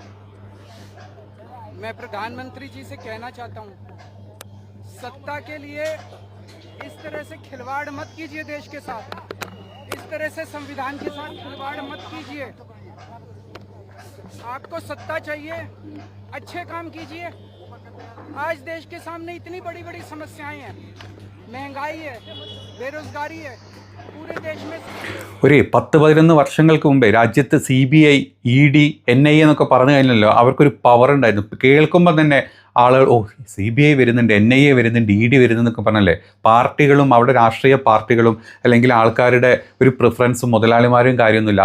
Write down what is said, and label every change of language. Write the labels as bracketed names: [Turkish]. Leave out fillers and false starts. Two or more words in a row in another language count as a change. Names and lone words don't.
[Hindi] मैं प्रधानमंत्री जी से कहना चाहता हूं, सत्ता के लिए इस तरह से खिलवाड़ मत कीजिए देश के साथ, इस तरह से संविधान के साथ खिलवाड़ मत कीजिए। आपको सत्ता चाहिए, अच्छे काम कीजिए। आज देश के सामने इतनी बड़ी बड़ी समस्याएं हैं, महंगाई है, बेरोजगारी है, पूरे देश में [Malayalam] ഒരു 10-11 വർഷങ്ങൾക്ക് മുമ്പേ രാജ്യത്ത് CBI, ED, NIA എന്നൊക്കെ പറഞ്ഞു കഴിഞ്ഞല്ലോ, അവർക്കൊരു പവർ ഉണ്ടായിരുന്നു. കേൾക്കുമ്പോൾ തന്നെ ആളുകൾ CBI വരുന്നുണ്ട്, NIA വരുന്നുണ്ട്, ED വരുന്നതെന്നൊക്കെ പറഞ്ഞല്ലേ. പാർട്ടികളും അവിടെ രാഷ്ട്രീയ പാർട്ടികളും അല്ലെങ്കിൽ ആൾക്കാരുടെ ഒരു പ്രിഫറൻസും മുതലാളിമാരും കാര്യമൊന്നുമില്ല.